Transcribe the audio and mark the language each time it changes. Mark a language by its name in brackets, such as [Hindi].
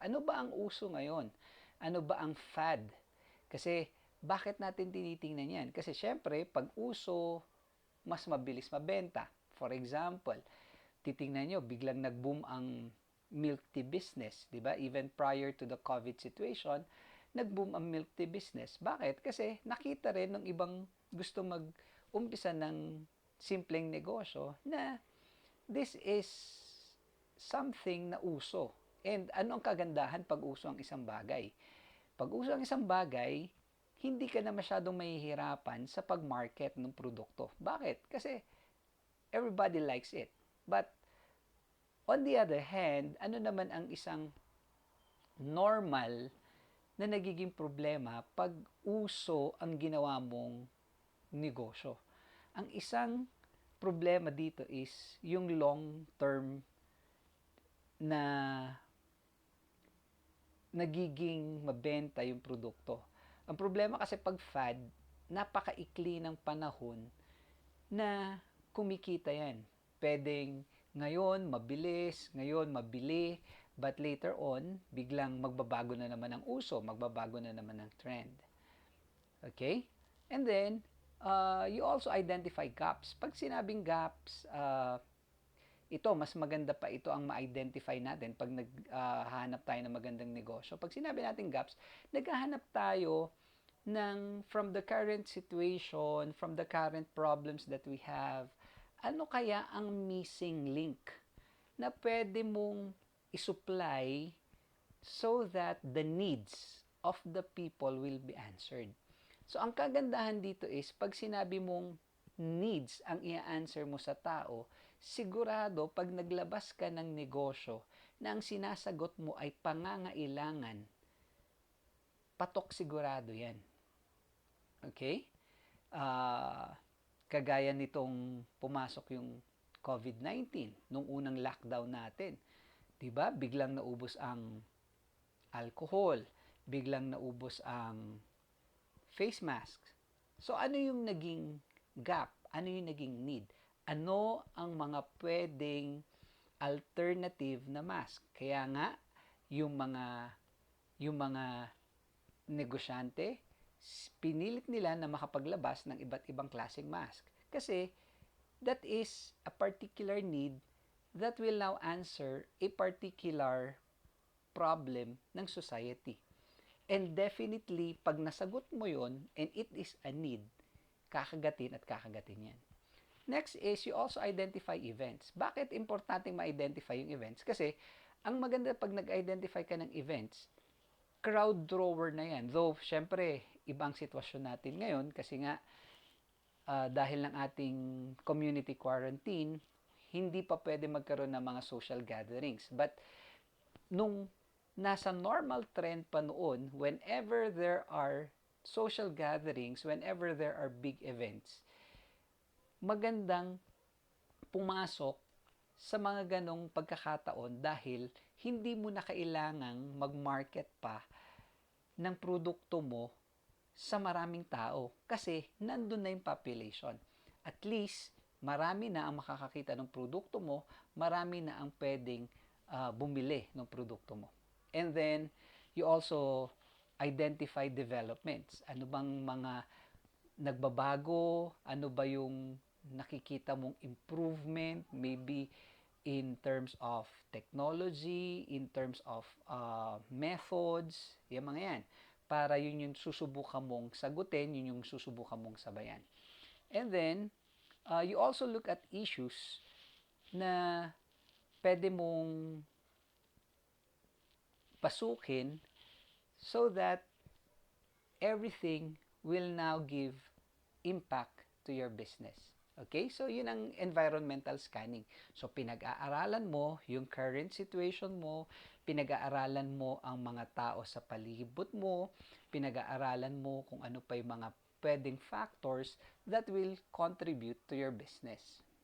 [Filipino] Ano ba ang uso ngayon? Ano ba ang fad? Kasi bakit natin tinitingnan yan? Kasi syempre, pag uso, mas mabilis mabenta. [English] For example, [Filipino] titingnan nyo, biglang nag-boom ang milk tea business, di ba? [English] Even prior to the COVID situation, [Filipino] nag-boom ang [English] milk tea business. [Filipino] Bakit? Kasi nakita rin ng ibang gusto mag-umpisa ng simpleng negosyo na [English] this is something [Filipino] na uso. And ano ang kagandahan pag uso ang isang bagay? Pag uso ang isang bagay, hindi ka na masyadong mahihirapan sa pag-market ng produkto. Bakit? [English] Kasi everybody likes it. But on the other hand, [Filipino] ano naman ang isang normal na nagiging problema pag uso ang ginawa mong negosyo? Ang isang problema dito is yung long-term na nagiging mabenta yung produkto. Ang problema kasi pag fad, napakaikli ng panahon na kumikita yan. Pwedeng ngayon mabilis, ngayon mabili, [English] but later on, [Filipino] biglang magbabago na naman ang uso, magbabago na naman ang trend. [English] Okay? And then, you also identify gaps. [Filipino] Pag sinabing gaps, ito, mas maganda pa ito ang ma-identify natin pag naghahanap tayo ng magandang negosyo. Pag sinabi natin gaps, naghahanap tayo [English] from the current situation, from the current problems that we have, [Filipino] ano kaya ang missing link na pwede mong isupply [English] so that the needs of the people will be answered. [Filipino] So, ang kagandahan dito is, pag sinabi mong needs ang i-answer mo sa tao, sigurado pag naglabas ka ng negosyo na ang sinasagot mo ay pangangailangan, patok sigurado yan. Okay? Kagaya nitong pumasok yung COVID-19, nung unang lockdown natin. Diba? Biglang naubos ang alcohol, biglang naubos ang face mask. So, ano yung naging gap? Ano yung naging need? Ano ang mga pwedeng alternative na mask? Kaya nga, yung mga yung mga negosyante, pinilit nila na makapaglabas ng iba't ibang klaseng mask. [English] Kasi that is a particular need that will now answer a particular problem ng society. And definitely, [Filipino] pag nasagot mo yon [English] and it is a need, [Filipino] kakagatin at kakagatin yan. [English] Next is you also identify events. [Filipino] Bakit importante ma-identify yung events? Kasi ang maganda pag nag-identify ka ng events, crowd drawer na yan. Though, syempre, ibang sitwasyon natin ngayon kasi nga dahil ng ating community quarantine, hindi pa pwede magkaroon ng mga social gatherings. But nung nasa normal trend pa noon, [English] whenever there are social gatherings, whenever there are big events, [Filipino] magandang pumasok sa mga ganong pagkakataon dahil hindi mo na kailangang mag-market pa ng produkto mo sa maraming tao kasi nandun na yung population. At least, marami na ang makakakita ng produkto mo, marami na ang pwedeng bumili ng produkto mo. [English] And then, you also identify developments. [Filipino] Ano bang mga nagbabago? Ano ba yung nakikita mong improvement? [English] Maybe in terms of technology, in terms of methods, [Filipino] yung mga yan. Para yun yung susubukan mong sagutin, yun yung susubukan mong sabayan. [English] And then, you also look at issues [Filipino] na pwede mong pasukin [English] so that everything will now give impact to your business. [Filipino] Okay? So, yun ang environmental scanning. So, pinag-aaralan mo yung current situation mo, pinag-aaralan mo ang mga tao sa palibot mo, pinag-aaralan mo kung ano pa yung mga pwedeng [English] factors that will contribute to your business.